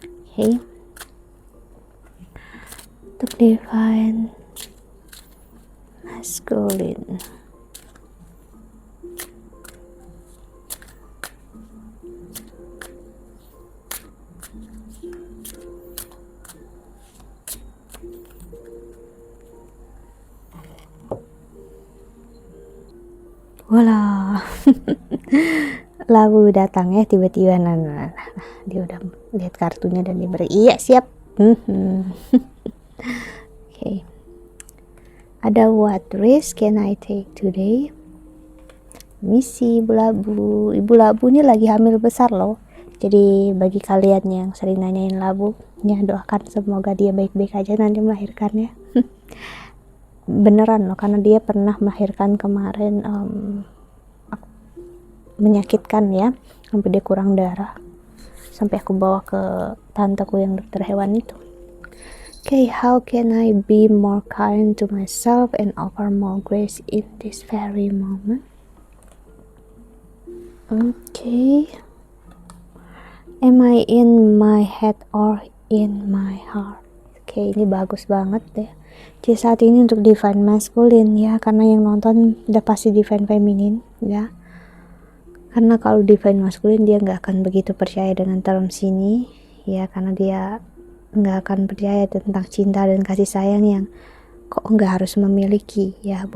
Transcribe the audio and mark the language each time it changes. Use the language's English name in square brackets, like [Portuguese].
[Indonesian] Oke, untuk Divine Masculine, wala labu datang ya tiba-tiba. Nah, dia udah lihat kartunya dan diberi iya siap. [English] Okay. [Indonesian] Ada [English] what risk can I take today? [Indonesian] Misi Ibu Labu. Ibu Labu ini lagi hamil besar loh. Jadi bagi kalian yang sering nanyain Labu, ya doakan semoga dia baik-baik aja nanti melahirkannya. Beneran loh, karena dia pernah melahirkan kemarin menyakitkan ya, sampai dia kurang darah, sampai aku bawa ke tanteku yang dokter hewan itu. [English] Okay, how can I be more kind to myself and offer more grace in this very moment? Okay, am I in my head or in my heart? [Indonesian] Okay, ini bagus banget deh. Jadi saat ini untuk Divine Masculine ya, karena yang nonton udah pasti Divine Feminine ya. Karena kalau Divine Masculine dia nggak akan begitu percaya dengan term sini ya, karena dia nggak akan percaya tentang cinta dan kasih sayang yang kok nggak harus memiliki ya.